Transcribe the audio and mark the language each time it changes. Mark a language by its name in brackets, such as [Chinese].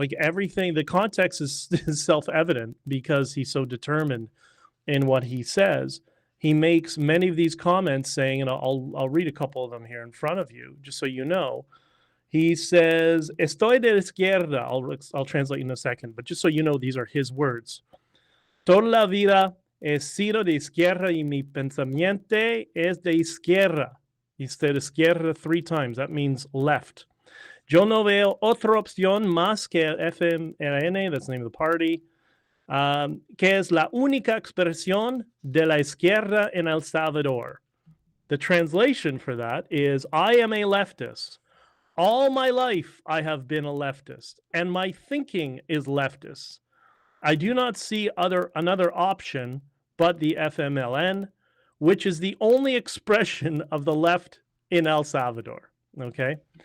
[English] Like everything, the context is self-evident because he's so determined in what he says. He makes many of these comments saying, and I'll read a couple of them here in front of you, just so you know. He says, [Spanish] "Estoy de izquierda." [English] I'll translate in a second, but just so you know, these are his words. [Spanish] "Toda la vida he sido de izquierda y mi pensamiento es de izquierda." [English] He said izquierda 3 times. That means left. [Spanish] "Yo no veo otra opción más que el FMLN," [English] that's the name of the party, [Spanish] "que es la única expresión de la izquierda en El Salvador." [English] The translation for that is, I am a leftist. All my life I have been a leftist, and my thinking is leftist. I do not see another option but the FMLN, which is the only expression of the left in El Salvador. Okay?